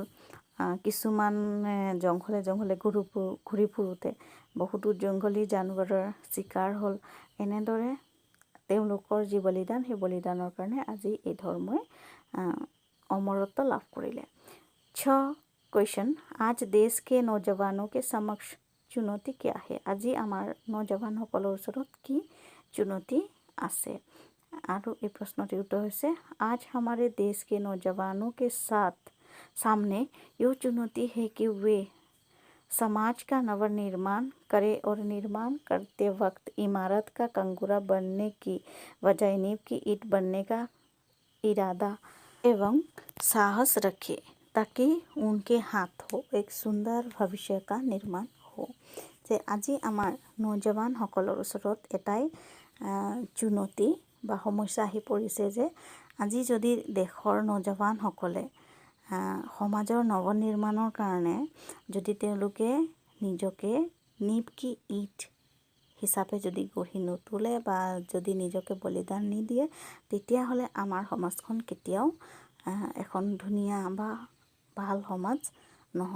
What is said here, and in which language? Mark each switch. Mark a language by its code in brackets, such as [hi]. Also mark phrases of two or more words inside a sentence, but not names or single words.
[as] কিছুমান জংঘলে ঘূৰি ফুৰোতে বহুতো জংঘলী জানৱাৰৰ চিকাৰ হ'ল। এনেদৰে তেওঁলোকৰ যি বলিদান, সেই বলিদানৰ কাৰণে আজি এই ধৰ্মই অমৰত্ব লাভ কৰিলে। [hi] क्वेश्चन, आज देश के नौजवानों के समक्ष चुनौती क्या है? [as] আজি আমাৰ নজৱানসকলৰ ওচৰত কি चुनौती আছে? আৰু এই প্ৰশ্নটিৰ উত্তৰ হৈছে, [hi] आज हमारे देश के नौजवानों के सामने ये चुनौती है कि वे समाज का नवनिर्माण करें और निर्माण करते वक्त इमारत का कंगूरा बनने की बजाय नींव की ईंट बनने का इरादा एवं साहस रखे ताकि उनके हाथों एक सुंदर भविष्य का निर्माण हो। [as] যে আজি আমাৰ নজৱানসকলৰ ওচৰত এটাই চুনৌতি বা সমস্যা আহি পৰিছে যে আজি যদি দেশৰ নজৱানসকলে সমাজৰ নৱনিৰ্মাণৰ কাৰণে যদি তেওঁলোকে নিজকে [hi] नींव की ईंट [as] হিচাপে যদি গঢ়ি নুতুলে বা যদি নিজকে বলিদান নিদিয়ে, তেতিয়াহ'লে আমাৰ সমাজখন কেতিয়াও এখন ধুনীয়া বা ভাল সমাজ নহ'ব।